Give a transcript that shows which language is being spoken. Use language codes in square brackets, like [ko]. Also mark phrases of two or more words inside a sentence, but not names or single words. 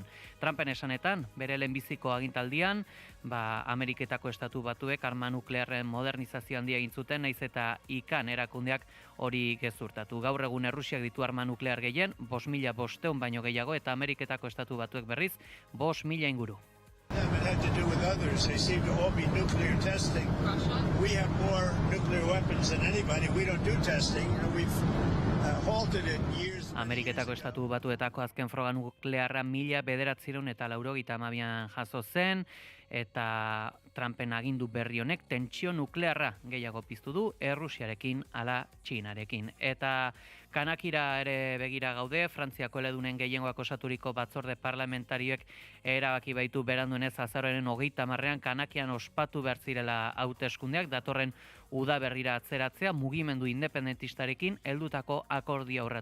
[eu] Trumpen esanetan, bere lehenbiziko agintaldian, Ameriketako Estatu Batuek arma nuklearren modernizazio handia egin zuten, naiz eta ikan erakundeak hori gezurtatu. Gaur egun Errusiak ditu arma nuklear gehien, 5.500 baino gehiago, eta Ameriketako Estatu Batuek berriz 5.000 inguru. [en] It had to do with others. They seem to all be nuclear testing. We have more nuclear weapons than anybody. We don't do testing. We've halted it years. [eu] Ameriketako Estatu Batuetako azken froga nuklearra 1992an jaso zen, eta Trumpen agindu berri honek tentsio nuklearra gehiago piztu du Errusiarekin ala Txinarekin. Eta Kanakira ere begira gaude, Frantziako eledunen gehiengoak osaturiko batzorde parlamentarioek erabaki baitu beranduenez azaroaren 30ean Kanakian ospatu behar zirela hauteskundeak, datorren udaberrira atzeratzea mugimendu independentistarekin heldutako akordia aurratu.